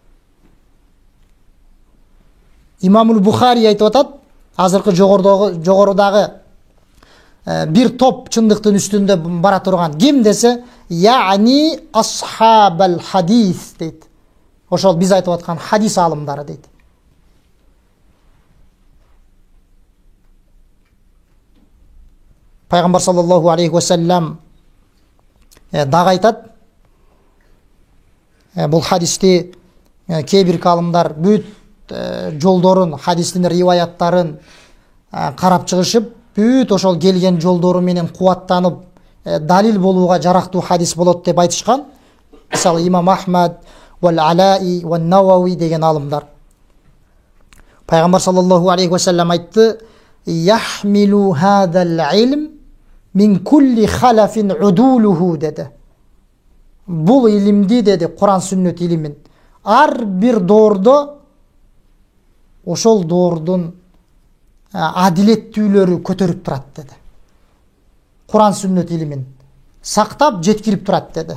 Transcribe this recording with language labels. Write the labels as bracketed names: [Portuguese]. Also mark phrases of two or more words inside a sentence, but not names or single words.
[Kyrgyz] Имамул Бухари айтып атат, азыркы жогорудагы бир топ чындыктын үстүндө бара турган ким десе, яни [Arabic] أصحاب الحديث [Kyrgyz] дейт. Ошол биз айтып аткан хадис алымдары дейт. Пайгамбар [Arabic] صلى الله عليه وسلم [Kyrgyz] дагы айтат, бул хадисти кээ бир калымдар бүт жолдорун, хадистин риваяттарын карап чыгышып, бүт ошол келген жолдору менен кубаттанып, далил болууга жарактуу хадис болот деп айтышкан. Мисалы имам Ахмад вал Алаи вал Навави деген алымдар. [Arabic] Пайгамбар صلى الله عليه وسلم айтты: "يحمل هذا العلم من كل خلف عدوله" деди. [Kyrgyz] Бул илимди деди, Куран сүннөт илимин ар бир доордо ошол доордун адилеттүүлөрү көтөрүп турат деди. Куран сүннөт илимин сактап жеткирип турат деди.